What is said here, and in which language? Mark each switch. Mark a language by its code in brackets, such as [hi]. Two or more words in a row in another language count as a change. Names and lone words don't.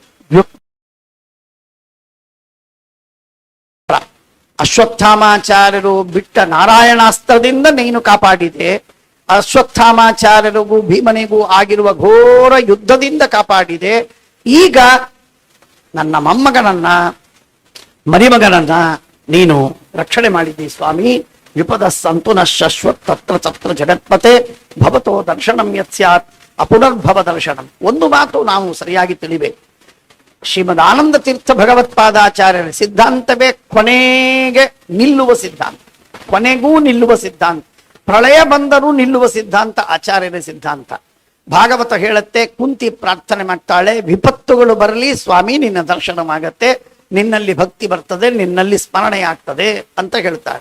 [kn] ಅಶ್ವತ್ಥಾಮಾಚಾರ್ಯರು ಬಿಟ್ಟ ನಾರಾಯಣಾಸ್ತ್ರದಿಂದ ನೀನು ಕಾಪಾಡಿದೆ. ಅಶ್ವತ್ಥಾಮಾಚಾರ್ಯರಿಗೂ ಭೀಮನಿಗೂ ಆಗಿರುವ ಘೋರ ಯುದ್ಧದಿಂದ ಕಾಪಾಡಿದೆ. ಈಗ ನನ್ನ ಮೊಮ್ಮಗನನ್ನ ಮರಿಮಗನನ್ನ ನೀನು ರಕ್ಷಣೆ ಮಾಡಿದ್ದಿ ಸ್ವಾಮಿ. [sa] ವಿಪದ ಸಂತು ನ ಶಶ್ವತ್ ತತ್ರ ತತ್ರ ಜಗತ್ಪತೆ ಭವತೋ ದರ್ಶನಂ ಯತ್ ಸ್ಯಾತ್ ಅಪುನರ್ಭವ ದರ್ಶನಂ. [kn] ಒಂದು ಮಾತು ನಾವು ಸರಿಯಾಗಿ ತಿಳಿಬೇಕು. ಶ್ರೀಮದ್ ಆನಂದ ತೀರ್ಥ ಭಗವತ್ಪಾದಾಚಾರ್ಯರ ಸಿದ್ಧಾಂತವೇ ಕೊನೆಗೆ ನಿಲ್ಲುವ ಸಿದ್ಧಾಂತ, ಕೊನೆಗೂ ನಿಲ್ಲುವ ಸಿದ್ಧಾಂತ. ಪ್ರಳಯ ಬಂದರೂ ನಿಲ್ಲುವ ಸಿದ್ಧಾಂತ ಆಚಾರ್ಯರ ಸಿದ್ಧಾಂತ. ಭಾಗವತ ಹೇಳುತ್ತೆ, ಕುಂತಿ ಪ್ರಾರ್ಥನೆ ಮಾಡ್ತಾಳೆ, ವಿಪತ್ತುಗಳು ಬರಲಿ ಸ್ವಾಮಿ, ನಿನ್ನ ದರ್ಶನವಾಗತ್ತೆ, ನಿನ್ನಲ್ಲಿ ಭಕ್ತಿ ಬರ್ತದೆ, ನಿನ್ನಲ್ಲಿ ಸ್ಮರಣೆ ಆಗ್ತದೆ ಅಂತ ಹೇಳ್ತಾರೆ.